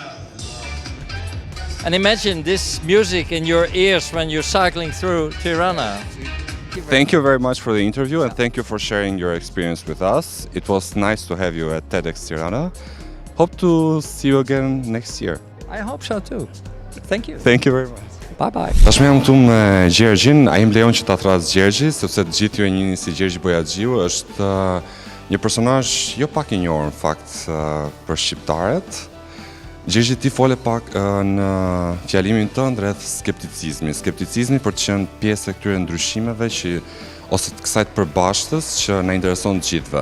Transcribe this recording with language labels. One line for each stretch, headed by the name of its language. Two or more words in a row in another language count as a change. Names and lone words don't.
English: And imagine this music in your ears when you're cycling through Tirana. Thank you very much for the interview and thank you for sharing your experience with us. It was nice to have you at TEDx Tirana. Hope to see you again next year. I hope so too. Thank you. Thank you very much. Bye bye.
Albanian: Tashmë jam këtu me Gjergjin, ai më lejon që ta thras Gjergji, sepse të gjithë ju e njihni si Gjergji Bojaxhiu, është një personazh jo pak i njohur në fakt për shqiptarët. Gjergji, ti fole pak në fjalimin tënd rreth skepticizmi për të qenë pjesë e këtyre ndryshimeve ose të kësaj të përbashkëtës që na intereson të gjithëve.